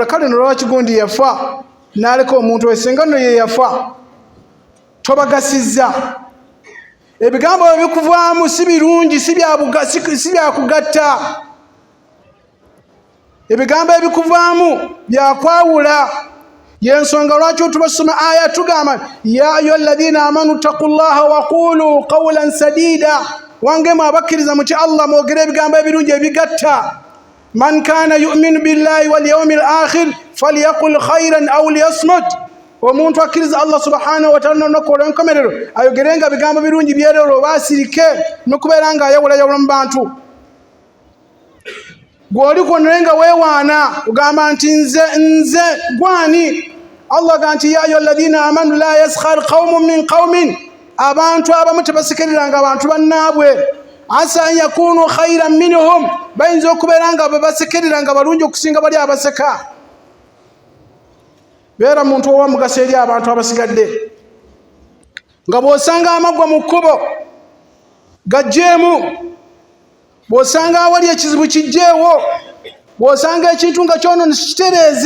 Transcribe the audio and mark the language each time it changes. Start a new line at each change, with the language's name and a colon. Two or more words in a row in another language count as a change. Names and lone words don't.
Ganda: Kale nolwaki gundi yafa n'aleka omuntu we singa nno ye yafa tobagasizza. Ebigambo byo bikuvaamu si birungi, si byakugatta. Ebigambo ebikuvaamu byakwawula. Yensonga lwaki tubasoma aya tugamba
Arabic: يا أيها الذين آمنوا اتقوا الله وقولوا قولا سديدا.
Ganda: Wange mwabakkiriza muti Allah mwogere ebigambo ebirungi ebigatta.
Arabic: من كان يؤمن بالله واليوم الآخر فليقل خيرا أو ليصمت.
Ganda: Omuntu akkiriza Allah
Arabic: سبحانه وتعالى
Ganda: n'okola enkomerero ayogerenga bigambo birungi byerero basirike n'okubeera nga ayawulayawula mu bantu. Gw'oli kwonenga weewaana ugamba nti nze gwani.
Arabic: Allah
Ganda: ga nti
Arabic: يا أيها الذين آمنوا لا يسخر قوم من قوم.
Ganda: Abantu abamu tebasekereranga abantu bannaabwe.
Arabic: عسى أن يكونوا خيرا منهم.
Ganda: Bayinza okubeera nga babasekereranga balungi okusinga bali abaseka. Beera muntu owamugaso eri abantu abasigadde. Nga bw'osanga amaggwa mu kkubo gajjeemu, bw'osanga awali ekizibu kijjeewo, bw'osanga ekintu nga kyono nikitereeze.